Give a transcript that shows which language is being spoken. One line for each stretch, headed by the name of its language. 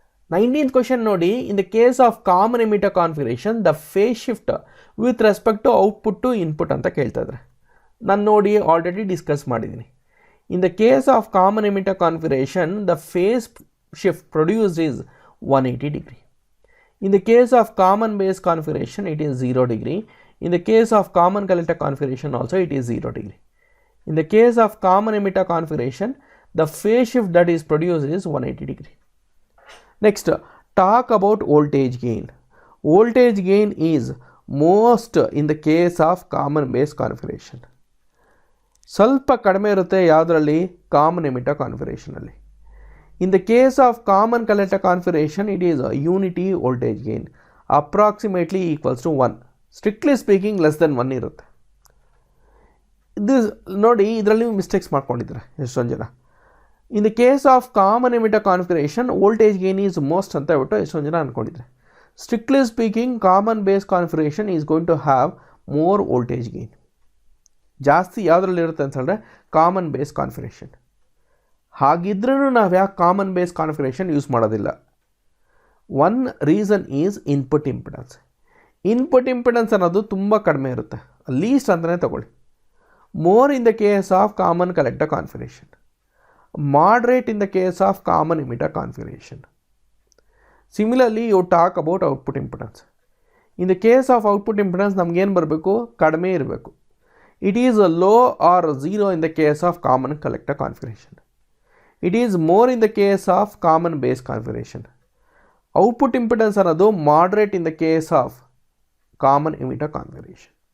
English: 19th question ನೋಡಿ. In the case of common emitter configuration the phase shift with respect to output to input
Kannada: ಅಂತ ಕೇಳ್ತಾ ಇದ್ದಾರೆ. ನಾನು ನೋಡಿ ಆಲ್ರೆಡಿ ಡಿಸ್ಕಸ್ ಮಾಡಿದ್ದೀನಿ.
English: In the case of common emitter configuration the phase shift produced is 180 degree. In the case of common base configuration, it is 0 degree. In the case of common collector configuration also it is 0 degree. In the case of common emitter configuration, the phase shift that is produced is 180 degree. Next, talk about voltage gain. Voltage gain is most in the case of common base configuration.
Kannada: ಸ್ವಲ್ಪ ಕಡಿಮೆ ಇರುತ್ತೆ ಯಾವುದರಲ್ಲಿ? Common emitter ಕಾನ್ಫಿಗರೇಷನಲ್ಲಿ.
English: In the case of common collector configuration, it is a unity voltage gain approximately equals to 1. Strictly speaking less than 1 ಇರುತ್ತೆ.
Kannada: this ನೋಡಿ ಇದರಲ್ಲಿ mistakes ಮಾಡ್ಕೊಂಡಿದ್ದಾರೆ ಎಷ್ಟೊಂದು ಜನ.
English: In the case of common emitter configuration, voltage gain is most
Kannada: ಅಂತ ಹೇಳ್ಬಿಟ್ಟು ಎಷ್ಟೊಂದು ಜನ ಅಂದ್ಕೊಂಡಿದ್ದಾರೆ.
English: Strictly speaking, common base configuration is going to have more voltage gain.
Kannada: ಜಾಸ್ತಿ ಯಾವುದ್ರಲ್ಲಿ ಇರುತ್ತೆ ಅಂತ ಹೇಳಿದ್ರೆ ಕಾಮನ್ ಬೇಸ್ ಕಾನ್ಫಿಗರೇಷನ್. ಹಾಗಿದ್ರೂ ನಾವು ಯಾಕೆ ಕಾಮನ್ ಬೇಸ್ ಕಾನ್ಫಿಗರೇಷನ್ ಯೂಸ್ ಮಾಡೋದಿಲ್ಲ?
English: One reason is input impedance.
Kannada: Input impedance ಅನ್ನೋದು ತುಂಬ ಕಡಿಮೆ ಇರುತ್ತೆ, ಲೀಸ್ಟ್ ಅಂತಲೇ ತಗೊಳ್ಳಿ.
English: More in the case of common collector configuration, moderate in the case of common emitter configuration. Similarly, you talk about output impedance. In the case of output impedance,
Kannada: ನಮಗೆ ಏನು ಬರಬೇಕು? ಕಡಿಮೆ ಇರಬೇಕು.
English: It is a low or 0 in the case of common collector configuration. It is more in the case of common base configuration. Output impedance ಅನ್ನೋದು moderate in the case of common emitter configuration.